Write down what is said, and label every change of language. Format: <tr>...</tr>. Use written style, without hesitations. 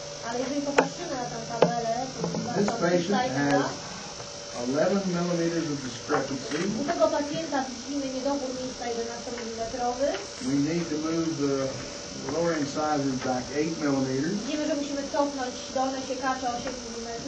<pl>ale jeżeli popatrzymy na tę tabelę,</pl> <en>this patient has 11 millimeters of discrepancy.</en> <pl>U tego pacjenta widzimy niedobór miejsca 11 mm.</pl> <en>We need to move the lower incisors back 8 millimeters.</en> <pl>Widzimy, że musimy cofnąć dolne siekacze 8 mm.</pl>